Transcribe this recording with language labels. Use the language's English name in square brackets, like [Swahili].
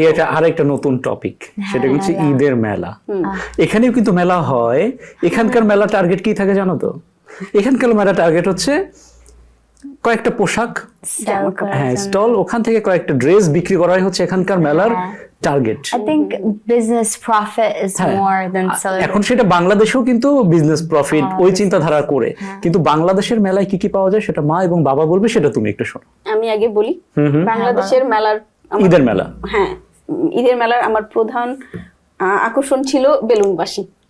[Bangla] এটা আরেকটা নতুন টপিক, সেটা হচ্ছে ঈদের মেলা। এখানেও কিন্তু মেলা হয়। এখানকার মেলা টার্গেট কি থাকে জানো তো? এখানকার মেলা টার্গেট হচ্ছে কয়েকটা পোশাক, হ্যাঁ, স্টল, ওখান থেকে কয়েকটা ড্রেস বিক্রি করাই হচ্ছে এখানকার মেলার target. [English] I think business profit is more than celebration. [Bangla] এখন সেটা বাংলাদেশেও কিন্তু বিজনেস প্রফিট ওই চিন্তাধারা করে, কিন্তু বাংলাদেশের মেলায় কি কি পাওয়া যায় সেটা মা এবং বাবা বলবে, সেটা তুমি একটু শোনো। আমি আগে বলি, বাংলাদেশের মেলার, ঈদের মেলা, হ্যাঁ, ঈদের মেলার আমার প্রধান আকর্ষণ ছিল বেলুন বাঁশি।